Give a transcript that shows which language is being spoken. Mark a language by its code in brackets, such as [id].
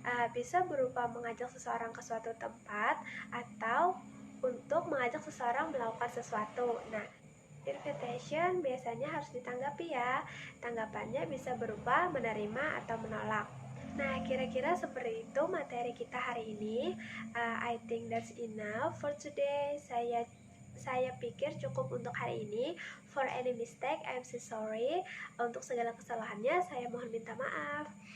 [id] Bisa berupa mengajak seseorang ke suatu tempat atau untuk mengajak seseorang melakukan sesuatu. Nah, invitation biasanya harus ditanggapi ya. Tanggapannya bisa berupa menerima atau menolak. Nah, kira-kira seperti itu materi kita hari ini. [en] I think that's enough for today. [id] Saya pikir cukup untuk hari ini. [en] For any mistake, I'm so sorry. [id] Untuk segala kesalahannya, saya mohon minta maaf.